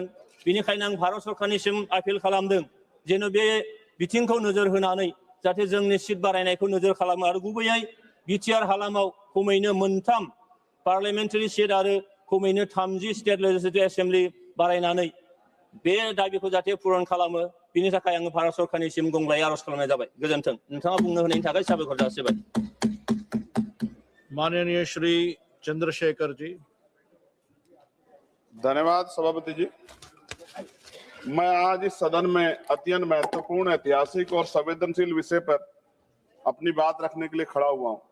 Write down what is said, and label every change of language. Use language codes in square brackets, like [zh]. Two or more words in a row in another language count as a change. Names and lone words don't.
[brx] बेनिखायनो आं भारत सरकारनिसिम आपिल खालामदों जेन' बे बिथिंखौ नोजोर होनानै जाहाथे जोंनि सिट बारायनायखौ नोजोर खालामो आरो गुबैयै बिटिआर हालामाव खमैनो मोनथाम [en] parliamentary seat [brx] आरो खमैनो 30 [en] State Legislative Assembly [brx] बारायनानै बे दाबिखौ जाहाथे पुरन खालामो। बिनि थाखाय आङो भारत सरकारनिसिम गंग्लायै आर'ज खालामनाय जाबाय। गोजोन्थों। नोंथाङा बुंनो होनायनि थाखाय साबायखर जासिबाय। [hi] माननीय श्री चंद्रशेखर जी। धन्यवाद सभापति जी। मैं आज इस सदन में अत्यंत महत्वपूर्ण, ऐतिहासिक और संवेदनशील विषय पर अपनी बात रखने के लिए खड़ा हुआ हूं।